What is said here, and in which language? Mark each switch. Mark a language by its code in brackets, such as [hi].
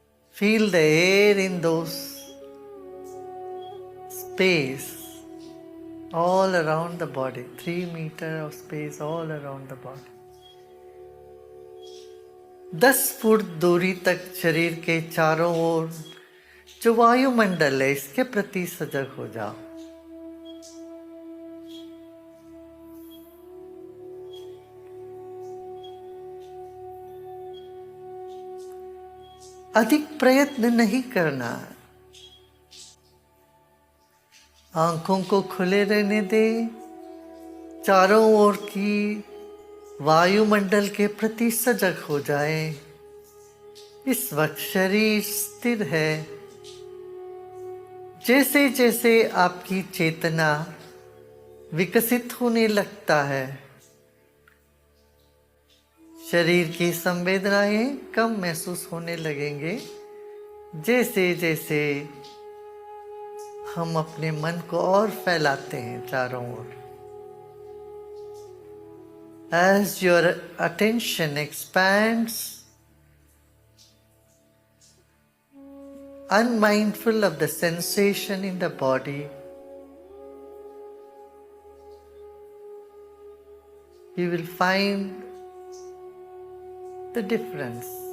[en] Feel the air in those space all around the body. 3 meters of space all around the body. [hi] 10 foot दूरी तक शरीर के चारों ओर जो वायुमंडल है इसके प्रति सजग हो जाओ. अधिक प्रयत्न नहीं करना. आंखों को खुले रहने दे, चारों ओर की वायुमंडल के प्रति सजग हो जाए। इस वक्त शरीर स्थिर है। जैसे जैसे आपकी चेतना विकसित होने लगता है, शरीर की संवेदनाएं कम महसूस होने लगेंगे। जैसे जैसे हम अपने मन को और फैलाते हैं चारों ओर। [en] As your attention expands, unmindful of the sensation in the body, you will find the difference.